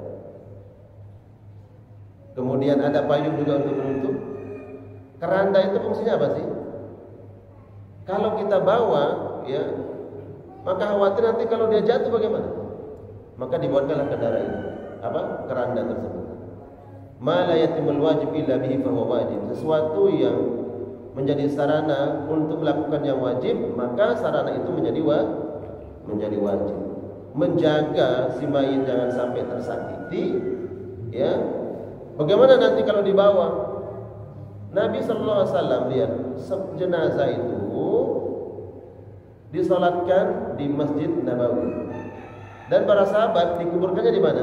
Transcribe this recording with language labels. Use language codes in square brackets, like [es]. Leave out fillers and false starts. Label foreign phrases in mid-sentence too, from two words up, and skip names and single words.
[id] Kemudian ada payung juga untuk menutup. Keranda itu fungsinya apa sih? Kalau kita bawa, ya, maka khawatir nanti kalau dia jatuh bagaimana? Maka dibuatkanlah kendara itu, apa? Keranda tersebut. [ar] ما لا يتم الواجب إلا به فهو واجب. [id] Sesuatu yang menjadi sarana untuk melakukan yang wajib, maka sarana itu menjadi wajib. Menjaga si mayit jangan sampai tersakiti, ya. Bagaimana nanti kalau dibawa? Nabi SAW lihat jenazah itu disolatkan di Masjid Nabawi, dan para sahabat dikuburkannya di mana?